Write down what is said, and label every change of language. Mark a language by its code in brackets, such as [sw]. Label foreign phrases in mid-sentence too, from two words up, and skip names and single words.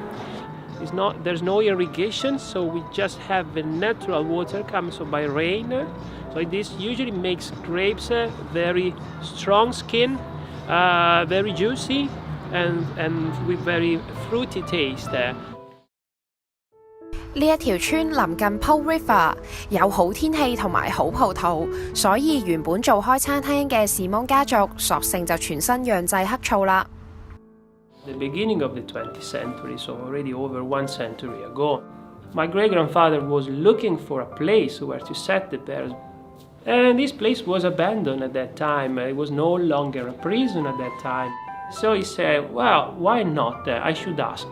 [en] There's no irrigation, so we just have the natural water coming by rain. So this usually makes grapes very strong skin, very juicy, and with very fruity taste. [yue] 呢一條村臨近 Po River， 有好天氣同埋好葡萄，所以原本做開餐廳嘅士蒙家族索性就全身釀製黑醋啦。 [en] The beginning of the 20th century, so already over 1 century ago, my great-grandfather was looking for a place where to set the bears. And this place was abandoned at that time. It was no longer a prison at that time. So he said, well, why not? I should ask.